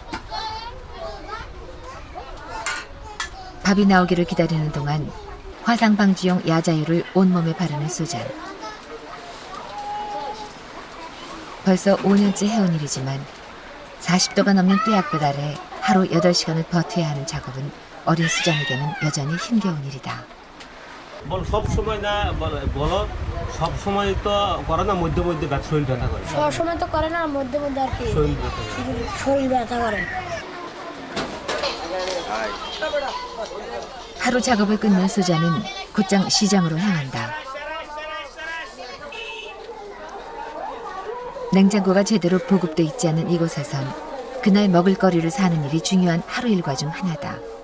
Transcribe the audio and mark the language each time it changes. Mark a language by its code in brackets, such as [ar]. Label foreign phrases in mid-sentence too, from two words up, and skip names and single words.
[ko] 밥이 나오기를 기다리는 동안 화상 방지용 야자유를 온몸에 바르는 수잔. 벌써 5년째 해온 일이지만 40도가 넘는 뜨약볕 아래 하루 8시간을 버텨야 하는 작업은 어린 수잔에게는 여전히 힘겨운 일이다. [bn] সবসময় তো করে না মধ্যে মধ্যে শরীর ব্যথা করে সবসময় তো করে না মধ্যে মধ্যে আর কি শরীর ব্যথা করে [ko] 하루 작업을 끝낸 수잔은 곧장 시장으로 향한다. 냉장고가 제대로 보급돼 있지 않은 이곳에선 그날 먹을거리를 사는 일이 중요한 하루 일과 중 하나다.